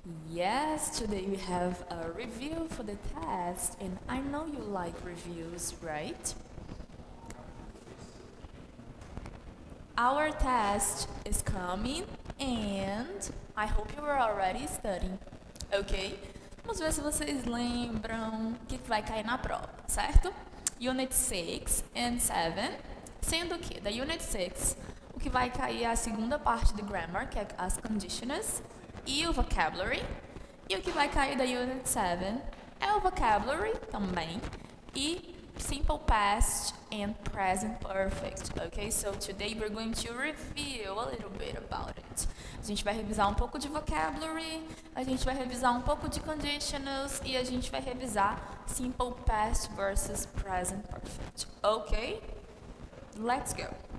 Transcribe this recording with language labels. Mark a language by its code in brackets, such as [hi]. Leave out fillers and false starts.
[en] Yes, today we have a review for the test, and I know you like reviews, right? Our test is coming, and I hope you are already studying, ok? [pt] Vamos ver se vocês lembram o que vai cair na prova, certo? [en] Unit 6 and 7, [pt] sendo que da Unit 6 o que vai cair é a segunda parte de grammar, que é as conditionals, e o vocabulary. E o que vai cair da Unit 7 é o vocabulary também, e [en] simple past and present perfect, [pt] ok? [en] So today we're going to review a little bit about it. [pt] A gente vai revisar um pouco de vocabulary, a gente vai revisar um pouco de conditionals e a gente vai revisar [en] simple past versus present perfect, [pt] ok? [en] Let's go.